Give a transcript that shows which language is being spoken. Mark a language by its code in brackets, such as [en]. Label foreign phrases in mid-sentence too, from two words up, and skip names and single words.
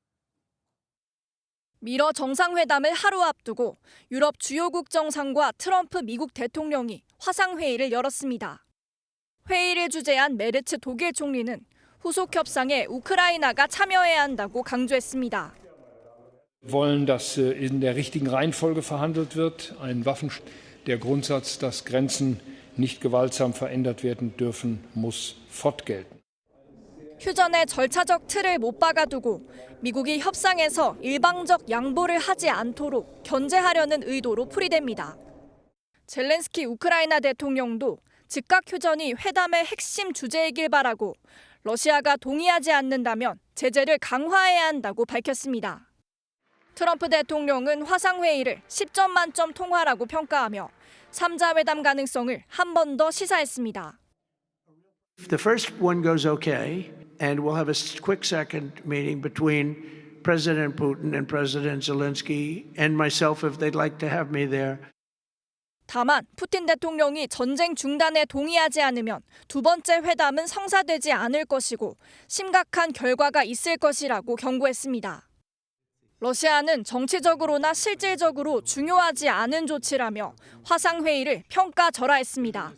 [ko] 미러 정상회담을 하루 앞두고 유럽 주요국 정상과 트럼프 미국 대통령이 화상회의를 열었습니다. 회의를 주재한 메르츠 독일 총리는 후속 협상에 우크라이나가 참여해야 한다고 강조했습니다. [de] Wir wollen, dass in der richtigen Reihenfolge verhandelt wird. Der Grundsatz, dass Grenzen nicht gewaltsam verändert werden dürfen, muss fortgelten. [ko] 휴전의 절차적 틀을 못 박아두고 미국이 협상에서 일방적 양보를 하지 않도록 견제하려는 의도로 풀이됩니다. 젤렌스키 우크라이나 대통령도 즉각 휴전이 회담의 핵심 주제이길 바라고 러시아가 동의하지 않는다면 제재를 강화해야 한다고 밝혔습니다. 트럼프 대통령은 화상회의를 10점 만점 통화라고 평가하며 3자 회담 가능성을 한 번 더 시사했습니다. [en] If the first one goes okay, and we'll have a quick second meeting between President Putin and President Zelensky and myself if they'd like to have me there. [ko] 다만 푸틴 대통령이 전쟁 중단에 동의하지 않으면 두 번째 회담은 성사되지 않을 것이고 심각한 결과가 있을 것이라고 경고했습니다. 러시아는 정치적으로나 실질적으로 중요하지 않은 조치라며 화상회의를 평가절하했습니다.